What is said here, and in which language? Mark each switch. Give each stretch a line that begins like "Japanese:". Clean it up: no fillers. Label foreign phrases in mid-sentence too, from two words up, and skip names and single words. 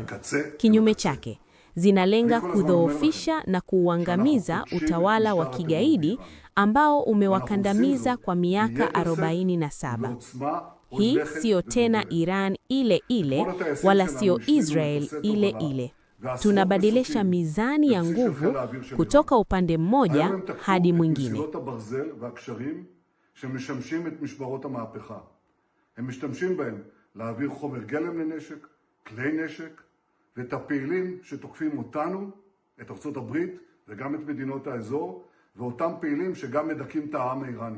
Swahili: Kinyume chake, zinalenga kudhoofisha na kuuangamiza utawala wa kigaidi ambao umewakandamiza kwa miaka 47. Hii sio tena Iran ile ile wala sio Israel ile ile. Tunabadilisha mizani ya nguvu kutoka upande mmoja hadi mwingine.
Hebrew: שמשמשים את משמרות המהפכה. הם משתמשים בהם להעביר חומר גלם לנשק, כלי נשק, ואת הפעילים שתוקפים אותנו, את ארצות הברית וגם את מדינות האזור, ואותם פעילים שגם מדכאים את העם האיראני.